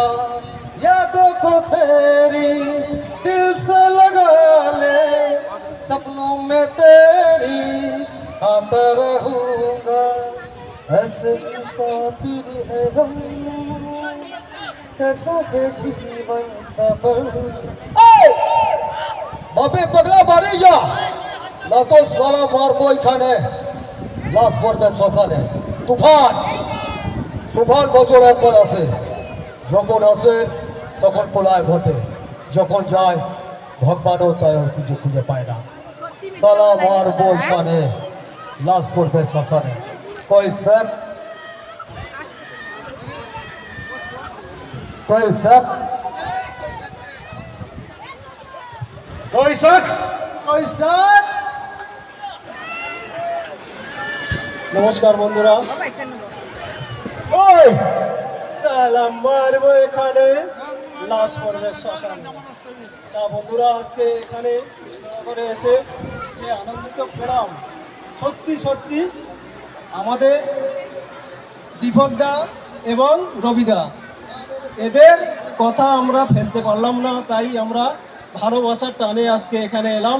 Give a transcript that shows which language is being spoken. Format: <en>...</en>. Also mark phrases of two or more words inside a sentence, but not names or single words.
<hi>यादों को तेरी दिल से लगा ले, सपनों में तेरी आता रहूंगा। ऐसे मुसाफिर है हम, कैसा है जीवन सफर।</hi> <bn>বাবে পাগলা বাড়ি যা না তো সালা মারবো এখানে লাশ পড়বে শ্মশানে। তুফান তুফান বছর একবার আসে, যখন আসে তখন প্রলয় ঘটে, যখন যায় ভগবানও তার সুযোগ খুঁজে পায় না। সালা মারবো এখানে লাশ পড়বে শ্মশানে।</bn> <hi>कोई शक कोई शक कोई शक कोई शक।</hi> <bn>নমস্কার বন্ধুরা, ওই সালাম মারবো এখানে লাশ পড়বে শ্মশানে। তা বন্ধুরা, আজকে এখানে কৃষ্ণনগরে এসে যে আনন্দিত পেলাম, সত্যি সত্যি আমাদের দীপকদা এবং রবিদা, এদের কথা আমরা ফেলতে পারলাম না, তাই আমরা ভালোবাসার টানে আজকে এখানে এলাম।</bn>